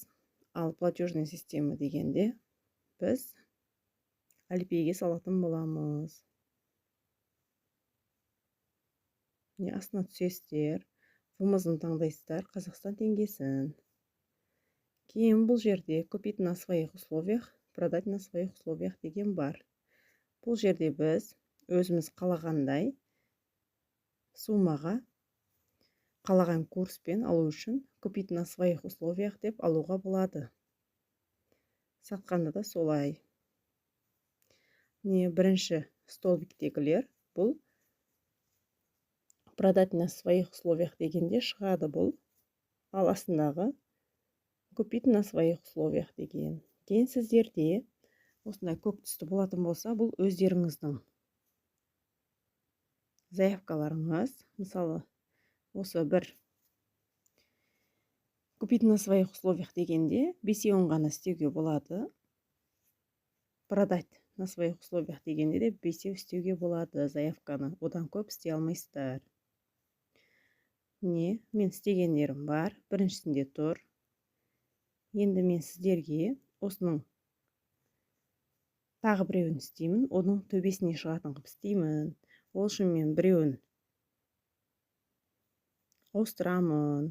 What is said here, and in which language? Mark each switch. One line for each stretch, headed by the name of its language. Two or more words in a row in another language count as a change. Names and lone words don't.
Kazakh: Ал платежный система дегенде біз Alipay'ге салатын боламыз. Астына түсесіздер. ВМЗ-ны таңдайсыздар, Қазақстан теңгесін. Кейін бұл жерде
Russian: купить на своих условиях, продать на своих условиях
Kazakh: деген бар. Бұл жерде біз өзіміз қалағандай суммаға қалаған курспен алу үшін
Russian: купить на своих условиях
Kazakh: деп алуға болады. Сатқанда да солай. Бірінші столбиктегілер бұл
Russian: продать на своих условиях
Kazakh: дегенде шығады бұл. Ал астындағы
Russian: купить на своих условиях
Kazakh: деген. Кейін сіздерде осындай көк түсті болатын болса, бұл өздеріңіздің заявкаларыңыз. Мысалы, осы бір
Russian: купить на своих условиях
Kazakh: дегенде 5-ін ғана істеуге болады.
Russian: Продать на своих условиях
Kazakh: дегенде де 5 істеуге болады заявканы. Одан көп істей алмайсыздар. Мен істегендерім бар. Біріншісінде тұр. Енді мен сіздерге осының тағы біреуін істеймін. Оның төбесіне шығатын қып істеймін. Ол үшін мен біреуін ауыстырамын.